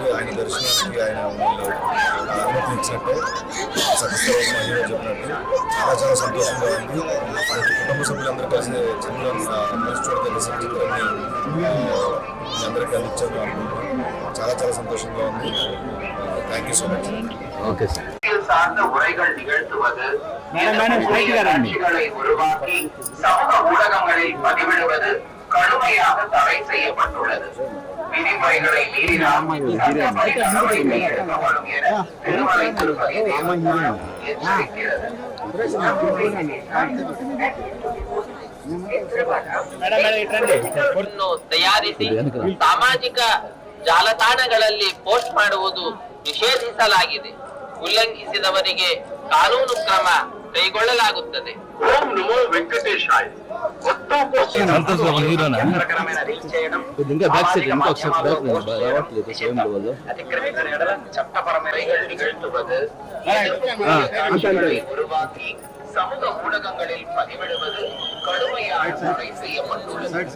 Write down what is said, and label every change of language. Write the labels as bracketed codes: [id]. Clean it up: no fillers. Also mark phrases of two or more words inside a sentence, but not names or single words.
[te] ఆయన దర్శనానికి ఆయన అనుమతి ఇచ్చినట్టే సత్యసాయి మహిళ చెప్పినట్టు చాలా సంతోషంగా ఉంది. కుటుంబ సభ్యులందరూ కలిసి చిత్రం కలిసి చూడదగ్గ చిత్రాన్ని అందరికీ అందించారు అనుకుంటున్నాం. చాలా సంతోషంగా ఉంది. [en] thank you so much. okay sir. [ta] சார்ந்த உரைகள் நிகழ்த்துவது, காட்சிகளை உருவாக்கி சமூக ஊடகங்களில் பதிவிடுவது கடுமையாக தடை செய்யப்பட்டுள்ளது. விதிமுறைகளை மீறினால் சட்டப்படி நடவடிக்கை எடுக்கப்படும் என திருமலை திருப்பதி தேவஸ்தானம் எச்சரிக்கிறது. [kn] ತಯಾರಿಸಿ ಸಾಮಾಜಿಕ ಜಾಲತಾಣಗಳಲ್ಲಿ ಪೋಸ್ಟ್ ಮಾಡುವುದು ನಿಷೇಧಿಸಲಾಗಿದೆ. ಉಲ್ಲಂಘಿಸಿದವರಿಗೆ ಕಾನೂನು ಕ್ರಮ ಕೈಗೊಳ್ಳಲಾಗುತ್ತದೆ. [sa] ಓಂ ನಮೋ ವೆಂಕಟೇಶಾಯ. [ta] உருவாக்கி சமூக ஊடகங்களில் பதிவிடுவது கடுமையாக தடை செய்யப்பட்டுள்ளது.